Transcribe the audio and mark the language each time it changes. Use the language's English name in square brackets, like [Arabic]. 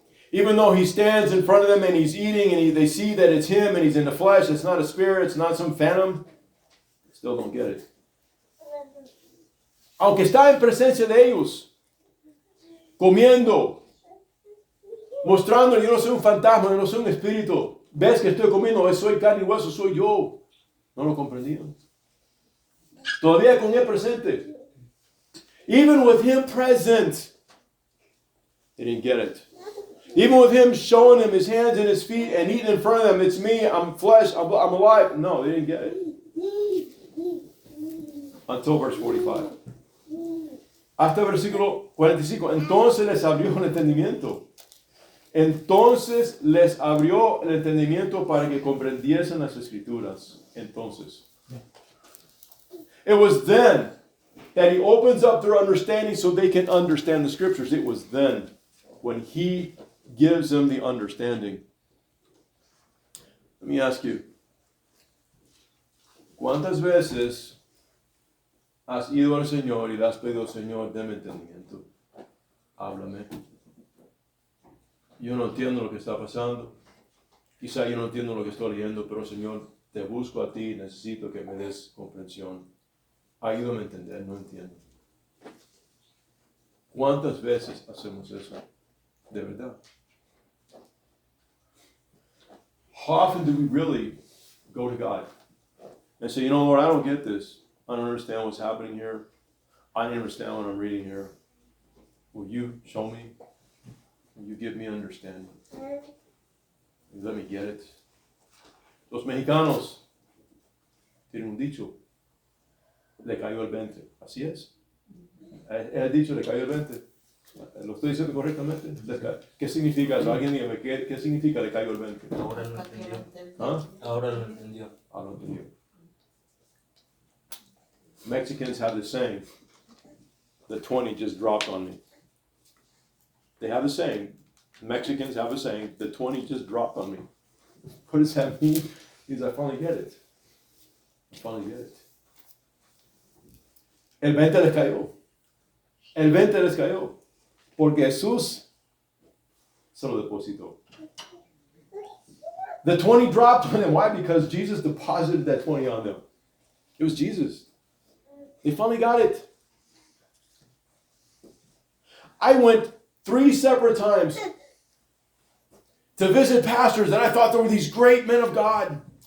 [English] Even though he stands in front of them and he's eating and they see that it's him and he's in the flesh, it's not a spirit, it's not some phantom, they still don't get it. [Spanish] Aunque está en presencia de ellos, comiendo, mostrando, yo no soy un fantasma, yo no soy un espíritu. Ves que estoy comiendo, soy carne y hueso, soy yo. No lo comprendían. Todavía con él presente. [English] Even with him present, they didn't get it. Even with him showing them his hands and his feet and eating in front of them, it's me, I'm flesh, I'm alive. No, they didn't get it. Until verse 45. [Spanish] Hasta versículo 45. Entonces les abrió el entendimiento. Entonces les abrió el entendimiento para que comprendiesen las escrituras. Entonces. [English] It was then that he opens up their understanding so they can understand the scriptures. It was then when he gives them the understanding. Let me ask you. ¿Cuántas veces has ido al Señor y le has pedido, Señor, dame entendimiento? Háblame. Yo no entiendo lo que está pasando. Quizá yo no entiendo lo que estoy leyendo, pero Señor, te busco a ti, necesito que me des comprensión. Ayúdame a entender, no entiendo. ¿Cuántas veces hacemos eso? De verdad. How often do we really go to God and say, you know, Lord, I don't get this. I don't understand what's happening here. I don't understand what I'm reading here. Will you show me? Will you give me understanding? Let me get it. [Spanish] Los mexicanos tienen un dicho. Le cayó el 20. Así es. El dicho le cayó el 20. ¿Lo estoy diciendo correctamente? ¿Qué significa eso? Alguien dígame, ¿qué significa le cayó el 20? Ahora lo entendió. ¿Ah? Ahora lo entendió. [English] I don't think you. Mexicans have the saying, the 20 just dropped on me. They have the saying, Mexicans have a saying, the 20 just dropped on me. What does that mean? Is I finally get it. I finally get it. [Spanish] El 20 les cayó. El 20 les cayó. Porque Jesús se lo depositó. [English] The 20 dropped on them. Why? Because Jesus deposited that 20 on them. It was Jesus. They finally got it. I went 3 separate times to visit pastors that I thought they were these great men of God.